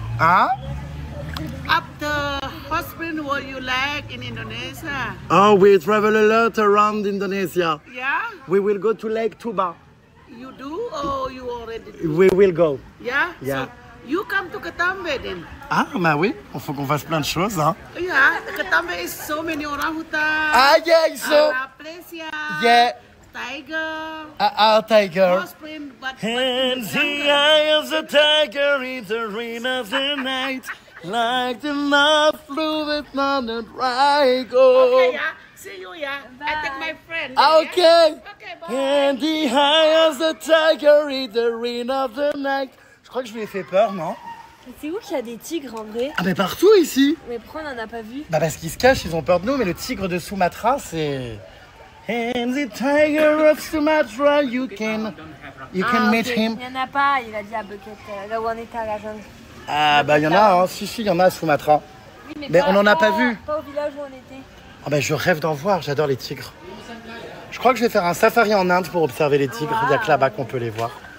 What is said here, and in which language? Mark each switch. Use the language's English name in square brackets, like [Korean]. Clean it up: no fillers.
[English] Huh? After hot spring, what you like in Indonesia? Oh, we travel a lot around Indonesia. Yeah? We will go to Lake Tuba. You do or you already do? We will go. Yeah? Yeah. So you come to Ketambe then? [French] Ah, bah oui, il faut qu'on fasse plein de choses, hein. [English] Yeah, Ketambe is so many orangutan. Ah, yeah, so... Arapesia. Yeah. Tiger. Tiger. Hot spring, but And the eye of the tiger in the rain of the night, like the love fluid on the dry go. Okay, yeah. See you, yeah. I take my friend. Ah, yeah? okay. Okay, bye. And the eye of the tiger in the rain of the night. [French] Je crois que je lui ai fait peur, non? C'est où qu'il y a des tigres en vrai? Ah, mais partout ici. Mais pourquoi on n'en a pas vu? Bah parce qu'ils se cachent, ils ont peur de nous, mais le tigre de Sumatra, c'est... [English] And the tiger of Sumatra, you can meet him. [French] Il n'y en a pas, il a dit à Bucket, là où on était à la jungle. Ah bah il y en a, hein. Si, il y en a à Sumatra. Oui, Mais on n'en a pas vu. Pas au village où on était. Ah bah je rêve d'en voir, j'adore les tigres. Je crois que je vais faire un safari en Inde pour observer les tigres, il n'y a que là-bas qu'on peut les voir.